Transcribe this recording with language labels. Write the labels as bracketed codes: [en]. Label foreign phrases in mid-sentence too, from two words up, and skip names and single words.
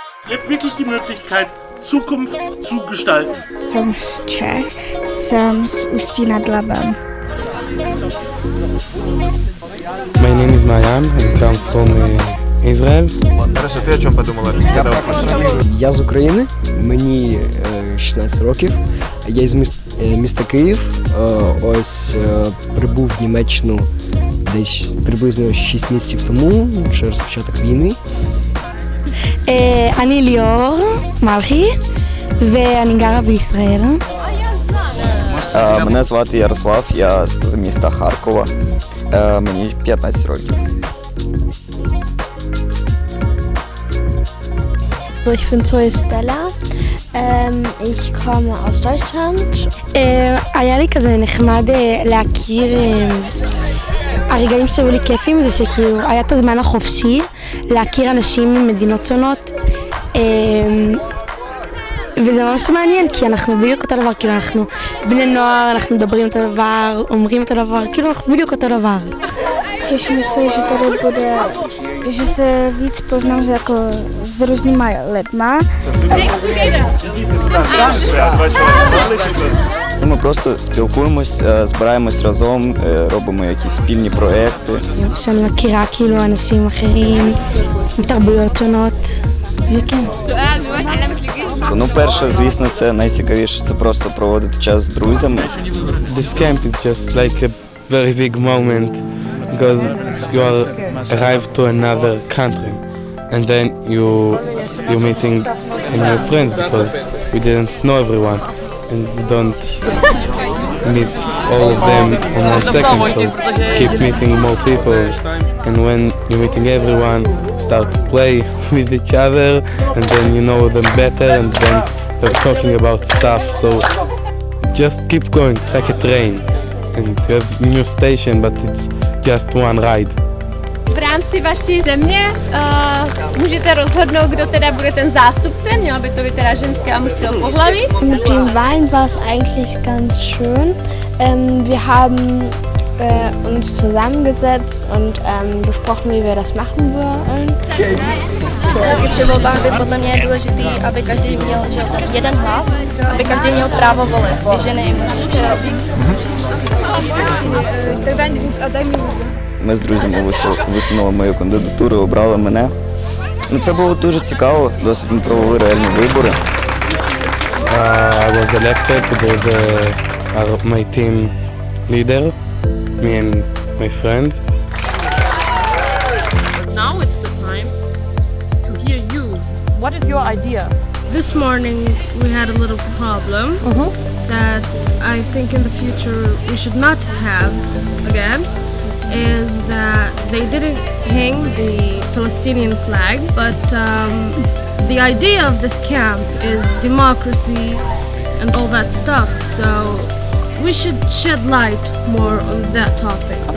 [de] Ihr habt wirklich die Möglichkeit, Zukunft zu gestalten. [cs] Jsem z Čech, jsem z Ústí nad Labem. [en] My name is Mariam and come from Israel. [uk] Ти о чому подумала? Я з України, мені 16 років. Я із міста Київ. Ось прибув в Німеччину десь приблизно 6 місяців тому, через початок війни. [he] אני ליאור מלכי ואני גרה בישראל. [uk] Мене звати Ярослав, я з міста Харкова. Мені 15 років. [de] Ich bin Zoe Stella. Ich komme aus Deutschland. [he] היה לי כזה נחמד להכיר, הרגעים שהיו לי כיפים זה שכאילו היה את הזמן החופשי להכיר אנשים ממדינות שונות, וזה ממש מעניין כי אנחנו בדיוק אותו דבר, כאילו אנחנו בני נוער, אנחנו מדברים אותו דבר, אומרים אותו דבר, כאילו אנחנו בדיוק אותו דבר. [cs] Těším se, že tady bude, že se víc poznám jako s různýma lidma. [uk] Ми просто спілкуємось, збираємось разом, робимо якісь спільні проекти. [he] שאני מכירה כאילו אנשים אחרים, מתרבויות שונות, וכן. [uk] Ну, перше, звісно, це найцікавіше, це просто проводити час з друзями. [en] This camp is just like a very big moment because you all arrive to another country and then you're meeting new friends because we didn't know everyone and you don't meet all of them in 1 second, so keep meeting more people, and when you're meeting everyone, start to play with each other and then you know them better and then they're talking about stuff, so just keep going. It's like a train and you have a new station but it's just one ride. [cs] V rámci vaší země můžete rozhodnout, kdo teda bude ten zástupce, měla by to být teda ženské a mužského pohlaví. [de] Mit den Wahlen war es eigentlich ganz schön. Wir haben uns zusammengesetzt und besprochen, wie wir das machen wollen. [cs] I při volbách by podle mě je důležitý, aby každý měl jeden hlas, aby každý měl právo volit, i ženy, i muži. [uk] Ми з друзями висунули мою кандидатуру, обрали мене. Ну, це було дуже цікаво, досить ми провели реальні вибори. [en] I was elected to be my team leader, me and my friend. Now it's the time to hear you. What is your idea? This morning we had a little problem that I think in the future we should not have again, is that they didn't hang the Palestinian flag, but the idea of this camp is democracy and all that stuff, so we should shed light more on that topic.